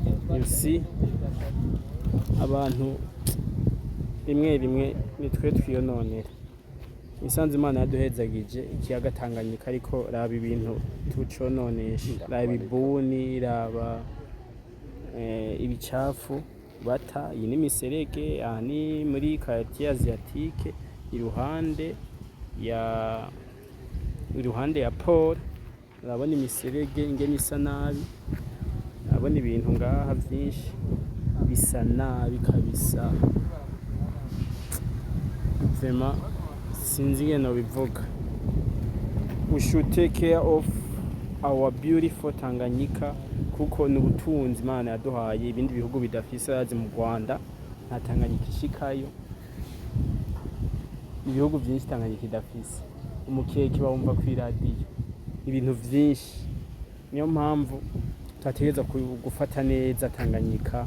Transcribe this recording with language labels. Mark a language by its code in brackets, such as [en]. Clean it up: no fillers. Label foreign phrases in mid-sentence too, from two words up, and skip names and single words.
[en] you see [rn] abantu rimwe rimwe nitwe twiyononera. Isanze Imana yaduhezagije ikiyaga Tanganyika, ariko raba ibintu tucononesha, raba ibuni, raba ibicafu bata. Iyi ni imiserege, aha ni muri [fr] quartier asiatique, [rn] iruhande ya Paul. Urabona imiserege ingene isa nabi, urabona ibintu ngaha vyinshi bisa nabi kabisa, vraiment sinzi ingene nobivuga. [en] We should take care of our beautiful Tanganyika, [rn] kuko ni ubutunzi Imana yaduhaye ibindi bihugu bidafise. Yazi mu Rwanda nta Tanganyika ishikayo, ibihugu vyinshi Tanganyika idafise. Umukeke bawumva kw'iradiyo, ibintu vyinshi. Niyo mpamvu twategereza gufata neza Tanganyika.